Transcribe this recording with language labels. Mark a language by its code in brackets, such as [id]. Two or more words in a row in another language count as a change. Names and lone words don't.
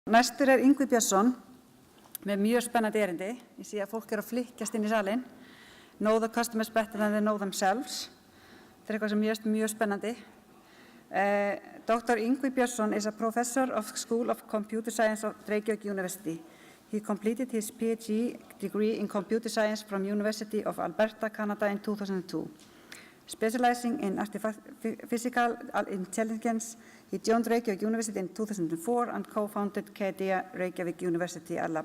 [is] Næstur Yngvi Björnsson með mjög spennandi erindi. Ég sé að fólk að flykkjast inn í salinn. [en] Know the customers better than they know themselves. [is] Þetta eitthvað sem mjög spennandi. [en] Dr. Yngvi Björnsson is a professor of School of Computer Science at Reykjavík University. He completed his PhD degree in computer science from University of Alberta, Canada in 2002. Specializing in artificial intelligence, he joined Reykjavík University in 2004 and co-founded KDA Reykjavík University Lab.